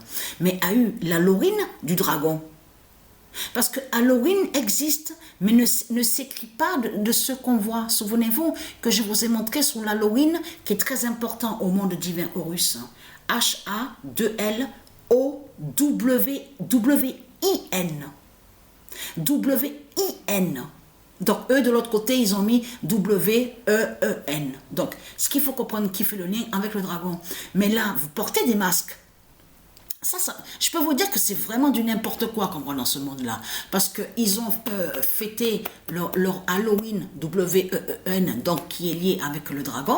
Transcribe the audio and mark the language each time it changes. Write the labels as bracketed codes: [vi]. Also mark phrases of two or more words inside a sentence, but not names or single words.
[fr] Mais a eu l'Halloween du dragon. Parce que Halloween existe, mais ne s'écrit pas de ce qu'on voit. Souvenez-vous que je vous ai montré sur l'Halloween, qui est très important au monde divin Horus. H-A-2-L-O-W-I-N. W-I-N. Donc, eux, de l'autre côté, ils ont mis W-E-E-N. Donc, ce qu'il faut comprendre, qui fait le lien avec le dragon. Mais là, vous portez des masques. Ça, je peux vous dire que c'est vraiment du n'importe quoi qu'on voit dans ce monde-là. Parce qu'ils ont fêté leur Halloween, W-E-E-N, donc qui est lié avec le dragon.